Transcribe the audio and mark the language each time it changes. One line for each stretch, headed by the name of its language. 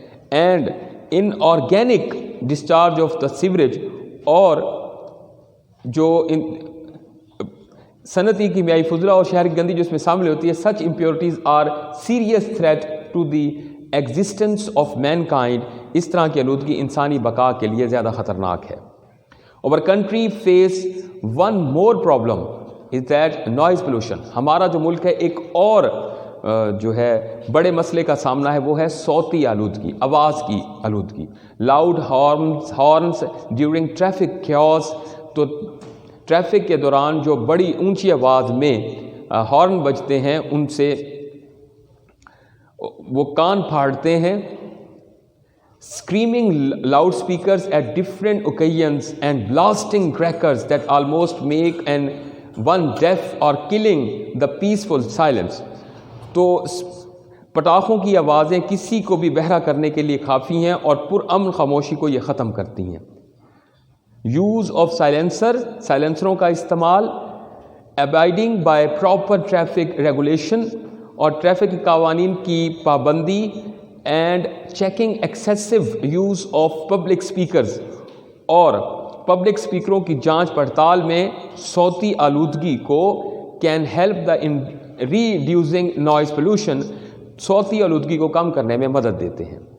English: and inorganic discharge of the sewerage,
Urdu: اور جو صنعتی کیمیائی فضلہ اور شہر کی گندگی جو اس میں شامل ہوتی ہے,
English: such impurities are serious threat to the existence of mankind.
Urdu: اس طرح کی آلودگی انسانی بقا کے لیے زیادہ خطرناک ہے.
English: Our country face one more problem is that noise pollution.
Urdu: ہمارا جو ملک ہے ایک اور جو ہے بڑے مسئلے کا سامنا ہے, وہ ہے صوتی آلودگی, آواز کی آلودگی.
English: loud horns during traffic chaos,
Urdu: تو ٹریفک کے دوران جو بڑی اونچی آواز میں ہارن بجتے ہیں ان سے وہ کان پھاڑتے ہیں.
English: screaming loudspeakers at different occasions and blasting crackers that almost make one deaf or killing the peaceful silence.
Urdu: تو پٹاخوں کی آوازیں کسی کو بھی بہرا کرنے کے لیے کافی ہیں اور پرامن خاموشی کو یہ ختم کرتی ہیں. یوز آف سائلنسروں کا استعمال,
English: abiding by proper traffic regulation
Urdu: اور ٹریفک کے قوانین کی پابندی,
English: and checking excessive use of public speakers
Urdu: اور پبلک اسپیکروں کی جانچ پڑتال میں صوتی آلودگی کو
English: can help the in reducing noise pollution,
Urdu: صوتی آلودگی کو کم کرنے میں مدد دیتے ہیں.